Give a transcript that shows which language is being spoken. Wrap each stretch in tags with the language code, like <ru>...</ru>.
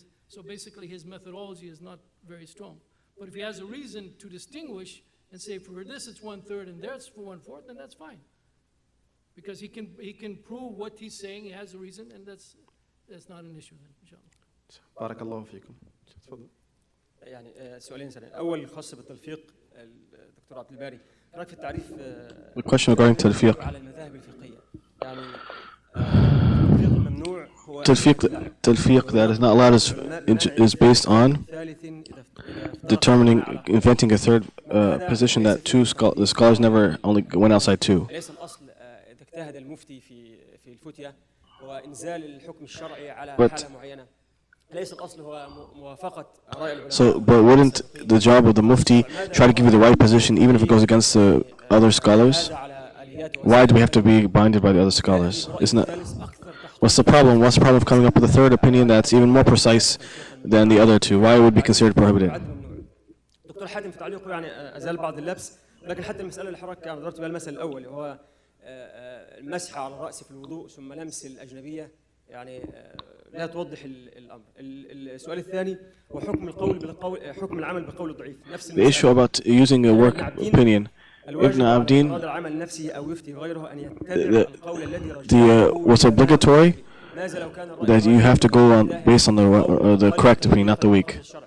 <en>So basically his methodology is not very strong. But if he has a reason to distinguish and say for this it's 1/3 and there's for 1/4, then that's fine. Because he can prove what he's saying, he has a reason, and that's not an issue then, inshallah.</en> <ar>بارك الله فيكم. تفضل. يعني سؤالين سريعين. أول خاص بالتلفيق الدكتور عبد الباري. رأيك في التعريف</ar> <en>The question regarding talfiq.</en> <ar>على المذاهب الفقهية. يعني التلفيق الممنوع هو</ar> <en>Talfiq that is not allowed is based on determining, inventing a third position that the scholars never only went outside two.</en> <ar>ليس الأصل إذا اجتهد المفتي في الفتية هو إنزال الحكم الشرعي على حالة معينة. ليس الأصل هو موافقة آراء العلماء.</ar> <en>So, but wouldn't the job of the Mufti try to give you the right position even if it goes against the other scholars? Why do we have to be binded by the other scholars? Isn't it? What's the problem? What's the problem of coming up with a third opinion that's even more precise than the other two? Why it would be considered prohibited?</en> <ar>دكتور حاتم في تعليقه يعني أزال بعض اللبس، لكن حتى المسألة اللي حضرتك ضربت بها المثل الأول هو المسح على الرأس في الوضوء ثم لمس الأجنبية يعني لا توضح الأمر. السؤال الثاني هو حكم العمل بقول الضعيف. نفس</ar> <en>The issue about using a work opinion. Ibn Abdin, what's obligatory that you have to go on based on the correct opinion, not the weak.</en>